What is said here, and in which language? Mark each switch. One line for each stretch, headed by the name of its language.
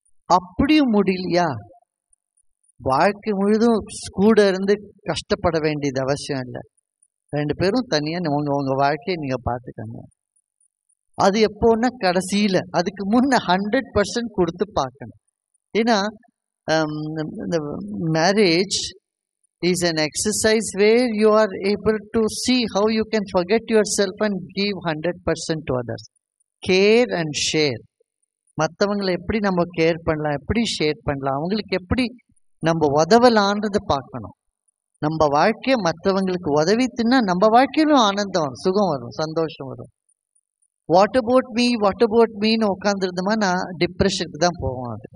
Tamil: அப்படியும் முடியலையா, வாழ்க்கை முழுதும் கூட இருந்து கஷ்டப்பட வேண்டியது அவசியம் இல்லை. 2 பேரும் தனியா உங்க வாழ்க்கையை நீங்க பார்த்துக்கங்க. அது எப்போன்னா கடைசியில, அதுக்கு முன்ன 100% கொடுத்து பார்க்கணும். ஏன்னா இந்த marriage
English: is an exercise where you are able to see how you can forget yourself and give 100% to others. Care and share.
Tamil: மற்றவங்களை எப்படி நம்ம கேர் பண்ணலாம், எப்படி ஷேர் பண்ணலாம், அவங்களுக்கு எப்படி நம்ம உதவலான்றது பார்க்கணும். நம்ம வாழ்க்கையை மற்றவங்களுக்கு உதவித்துன்னா நம்ம வாழ்க்கையிலும் ஆனந்தம் வரும், சுகம் வரும், சந்தோஷம் வரும்.
English: what about மீன்னு
Tamil: உட்காந்துருந்தோமா நான் டிப்ரெஷனுக்கு தான் போவோம்.